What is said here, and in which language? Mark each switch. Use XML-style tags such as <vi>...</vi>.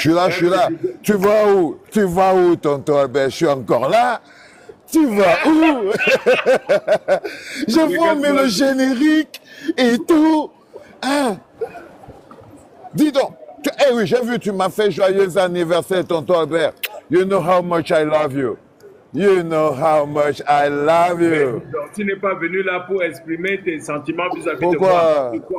<fr>Je suis là. Tu vas où? Tu vas où, tonton Albert? Je suis encore là. Tu vas où? Je vois mais le générique et tout. Hein? Dis donc. Eh oui, j'ai vu, tu m'as fait joyeux anniversaire, tonton Albert.</fr> <en>You know how much I love you. You know how much I love you.</en> <fr>donc, tu n'es pas venu là pour exprimer tes sentiments vis-à-vis de moi.</fr>